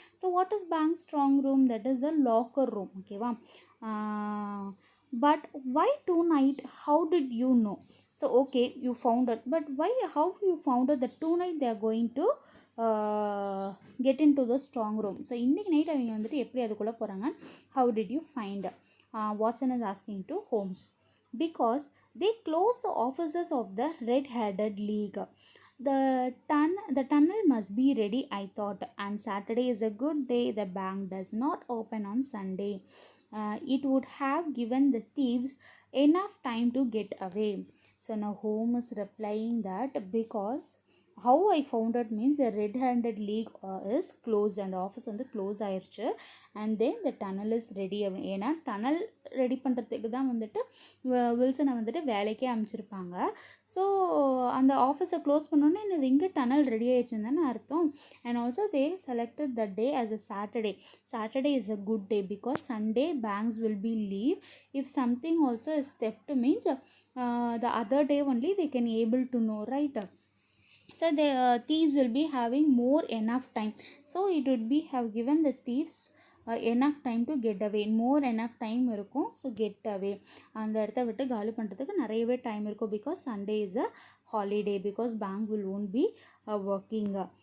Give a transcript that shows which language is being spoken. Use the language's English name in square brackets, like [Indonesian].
[English] So what is bank's strong room? That is the locker room. Okay, wow. But why tonight? How did you know? So okay, you found it, but why? How you found it that tonight they are going to get into the strong room? [Tamil] So இன்னைக்கு night அவங்க வந்துட்டு எப்படி அதுக்குள்ளே போகிறாங்க? [English] How did you find? Watson is asking to Holmes. Because they closed the offices of the Red-Headed League. The tunnel must be ready, I thought, and Saturday is a good day. The bank does not open on Sunday. It would have given the thieves enough time to get away. So now Holmes is replying that because how I found out means the Red-Handed League is closed and the office [Tamil] வந்து close ஆயிடுச்சு. [English] and then the tunnel is ready. [Tamil] ஏன்னா tunnel ready பண்ணுறதுக்கு தான் வந்துட்டு வில்சனை வந்துட்டு வேலைக்கே அமைச்சிருப்பாங்க. So அந்த ஆஃபீஸை க்ளோஸ் பண்ணோன்னே என்னது இங்கே டனல் ரெடி ஆயிடுச்சுன்னு தானே அர்த்தம். [English] And also they selected the day as a Saturday. Saturday is a good day because Sunday banks will be leave. If something also is theft means the other day only they can able to know, right? So the thieves will be having more enough time. So it would be have given the thieves enough time to get away. more enough time [Tamil] இருக்கும். So get away அந்த இடத்த விட்டு காலி பண்ணுறதுக்கு நிறையவே time இருக்கும். [English] Because Sunday is a holiday because bank will won't be working.